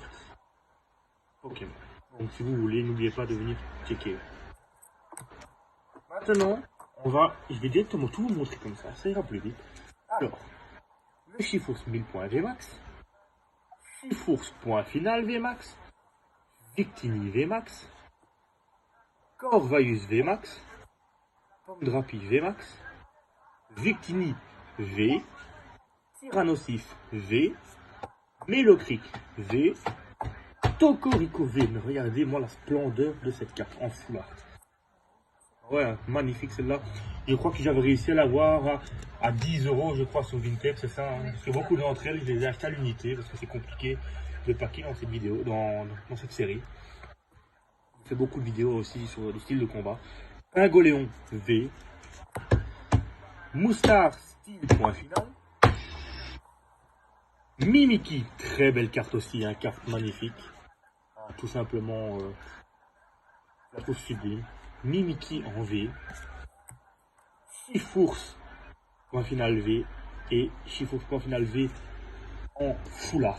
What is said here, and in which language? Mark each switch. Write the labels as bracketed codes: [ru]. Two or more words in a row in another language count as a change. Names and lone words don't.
[fr] Ok. Donc si vous voulez, n'oubliez pas de venir checker. Maintenant, je vais directement tout vous montrer comme ça ira plus vite. Alors, le Shifours 1000 points VMAX, Shifours point final VMAX, Victini VMAX, Corvaius VMAX, Pomdrapi VMAX, Victini V, Tyrannosif V, Mélocric V, Tokorico V. Mais regardez-moi la splendeur de cette carte en [en] full art. [fr] Ouais, magnifique celle-là. Je crois que j'avais réussi à l'avoir à 10 € je crois sur Vinted, c'est ça. Hein. Parce que beaucoup d'entre elles, je les ai achetées à l'unité parce que c'est compliqué de packer dans cette vidéo, dans cette série. Je fais beaucoup de vidéos aussi sur le style de combat. Pingoléon V. Moustar style point final. Mimiki, très belle carte aussi, hein, carte magnifique. Tout simplement, je la trouve sublime. Mimiki en V. Shifours point final V et Shifours point final V en [en] full art.